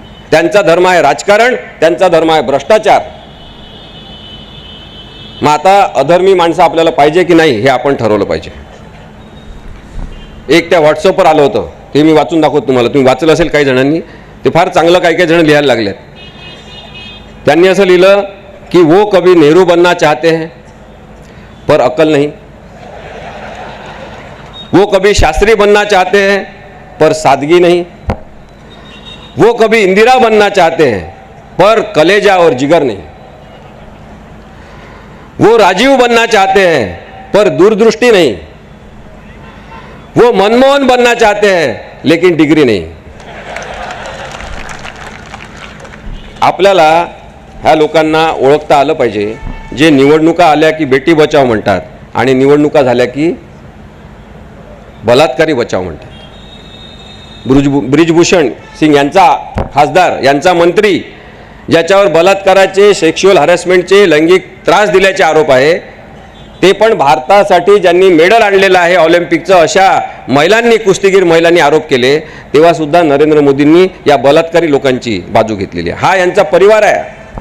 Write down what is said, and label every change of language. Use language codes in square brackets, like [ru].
[mr] त्यांचा धर्म आहे राजकारण, त्यांचा धर्म आहे भ्रष्टाचार। मग आता अधर्मी माणसं आपल्याला पाहिजे की नाही हे आपण ठरवलं पाहिजे। एक त्या व्हॉट्सअपवर आलं होतं, ते मी वाचून दाखवतो तुम्हाला, तुम्ही वाचलं असेल काही जणांनी, ते फार चांगलं काही काही जण लिहायला लागलेत। त्यांनी असं लिहिलं की [hi] वो कभी नेहरू बनना चाहते हैं पर अकल नहीं, वो कभी शास्त्री बनना चाहते हैं पर सादगी नहीं, वो कभी इंदिरा बनना चाहते हैं पर कलेजा और जिगर नहीं, वो राजीव बनना चाहते हैं पर दूरदृष्टि नहीं, वो मनमोहन बनना चाहते हैं लेकिन डिग्री नहीं। [mr] आपल्याला ह्या लोकांना ओळखता आलं पाहिजे जे निवडणुका आल्या की बेटी बचाव म्हणतात आणि निवडणुका झाल्या की बलात्कारी बचाव म्हणतात। ब्रिजभूषण सिंग यांचा खासदार, यांचा मंत्री, ज्याच्यावर बलात्काराचे, सेक्शुअल हॅरेसमेंटचे, लैंगिक त्रास दिल्याचे आरोप आहे, ते पण भारतासाठी ज्यांनी मेडल आणलेलं आहे ऑलिम्पिकचं, अशा महिलांनी, कुस्तीगीर महिलांनी आरोप केले, तेव्हा सुद्धा नरेंद्र मोदींनी या बलात्कारी लोकांची बाजू घेतलेली आहे। हा यांचा परिवार आहे।